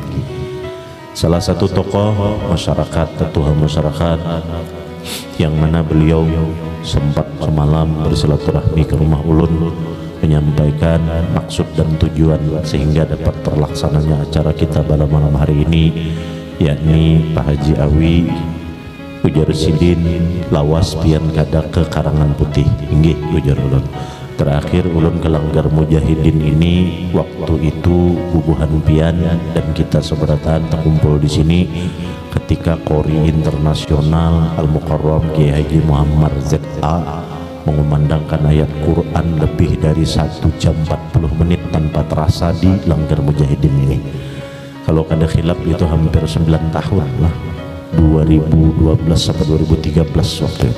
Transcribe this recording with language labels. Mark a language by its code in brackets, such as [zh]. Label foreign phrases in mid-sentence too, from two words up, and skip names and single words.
[id] Salah satu tokoh masyarakat, tetua masyarakat, yang mana beliau sempat semalam bersilaturahmi ke rumah ulun menyampaikan maksud dan tujuan sehingga dapat terlaksananya acara kita pada malam hari ini, yakni Pak Haji Awi [bjn] ujar sidin lawas pian kada [id] ke Karangan Putih. [bjn] Inggih ujar ulun. [id] Terakhir ulun ke Langgar Mujahidin ini waktu itu bubuhan pian dan kita seberatan terkumpul di sini ketika Qori Internasional Al-Mukarram Kiai Haji Muhammad ZA mengumandangkan ayat Quran lebih dari 1 jam 40 menit tanpa terasa di Langgar Mujahidin ini. Kalau [bjn] kada khilaf [id] itu hampir 9 tahun lah, 2012 sampai 2013 waktu itu.